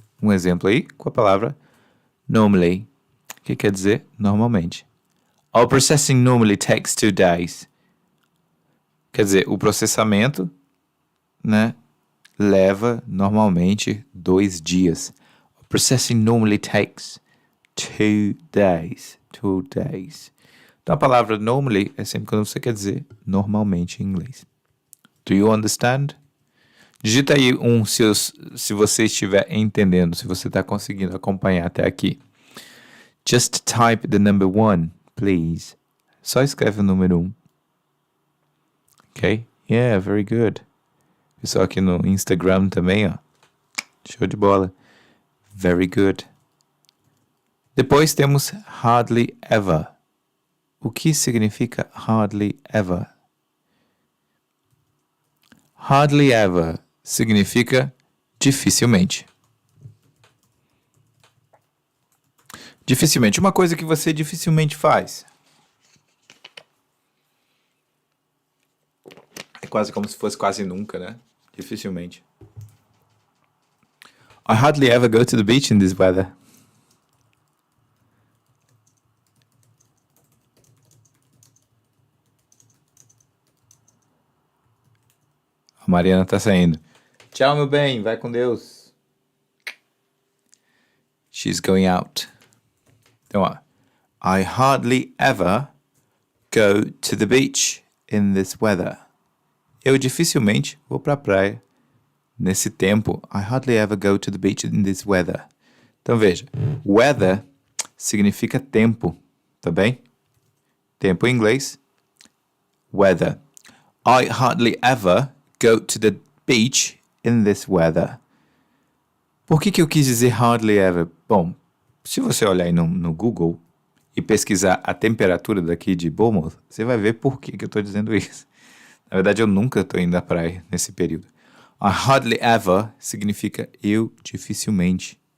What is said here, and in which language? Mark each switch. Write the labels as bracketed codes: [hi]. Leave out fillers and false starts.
[pt] Um exemplo aí com a palavra normally, que quer dizer normalmente. [en] Our processing normally takes 2 days. [pt] Quer dizer, o processamento, né, leva normalmente 2 dias. [en] Our processing normally takes 2 days. 2 days. [pt] Então a palavra normally é sempre quando você quer dizer normalmente em inglês. [en] Do you understand? [pt] Digita aí se você estiver entendendo, se você está conseguindo acompanhar até aqui. [en] Just type the number 1, please. [pt] Só escreve o número 1. Ok? [en] Yeah, very good. [pt] Pessoal aqui no Instagram também, ó. Show de bola. [en] Very good. [pt] Depois temos hardly ever. O que significa hardly ever? Hardly ever significa dificilmente. Dificilmente. Uma coisa que você dificilmente faz. É quase como se fosse quase nunca, né? Dificilmente. [en] I hardly ever go to the beach in this weather. [pt] A Mariana tá saindo. Tchau, meu bem. Vai com Deus. [en] She's going out. [pt] Então, ó. [en] I hardly ever go to the beach in this weather. [pt] Eu dificilmente vou pra praia nesse tempo. [en] I hardly ever go to the beach in this weather. [pt] Então, veja. Weather significa tempo. Tá bem? Tempo em inglês. Weather. [en] I hardly ever go to the beach in this weather. [pt] Por que eu quis dizer hardly ever? Bom, se você olhar aí no Google e pesquisar a temperatura daqui de Bournemouth, você vai ver por que eu estou dizendo isso. Na verdade, eu nunca estou indo à praia nesse período. [en] I hardly ever [pt] significa eu dificilmente.